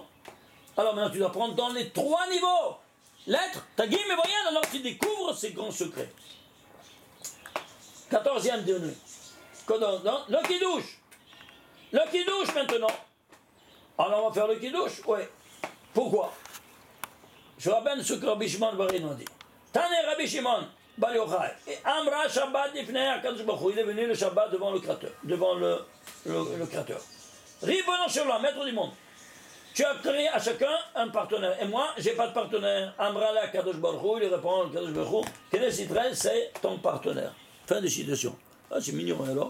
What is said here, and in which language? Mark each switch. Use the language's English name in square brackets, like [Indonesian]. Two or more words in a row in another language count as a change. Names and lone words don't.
[French] Alors maintenant tu dois prendre dans les 3 niveaux. Lettres, tagim et voyelles, alors tu découvres ces grands secrets. 14e degré. Le kidouche. Le kidouche maintenant. Alors on va faire le kidouche? Oui. Pourquoi? je rappelle ce que Rabbi Shimon Bar Yochai dit. [Hebrew] תני רבי שמעון בר יוחאי. ואמרה שבת לפני הקדוש ברוך הוא. [French] Il est venu le Shabbat devant le Créateur. Devant le Créateur. [Hebrew] רבונו שלום, [French] maître du monde. Tu as créé à chacun un partenaire. Et moi, j'ai pas de partenaire. [Hebrew] אמרה לה קדוש ברוך הוא. [French] Il répond Kadosh Baruch Hu. [Hebrew] כנסת ישראל, [French] c'est ton partenaire. Fin de citation. Ah, c'est mignon alors.